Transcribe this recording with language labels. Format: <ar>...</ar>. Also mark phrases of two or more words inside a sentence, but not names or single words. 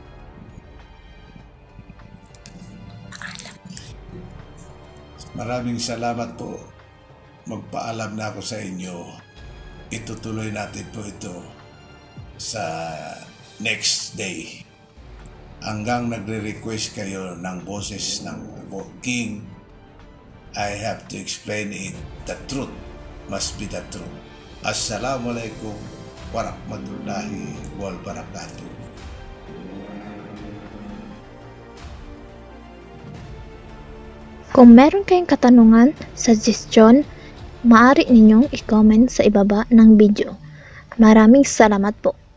<tl>Maraming salamat po. Magpaalam na ako sa inyo. Itutuloy natin po ito sa</tl> <en>next day.</en> <tl>Hanggang nagre-request kayo ng boses ng King,</tl> <en>I have to explain it. The truth must be the truth.</en> <ar>السلام عليكم ورحمة الله وبركاته.</ar> <tl>Kung meron kayong katanungan, suggestion, maaari ninyong i-comment sa ibaba ng video. Maraming salamat po.</tl>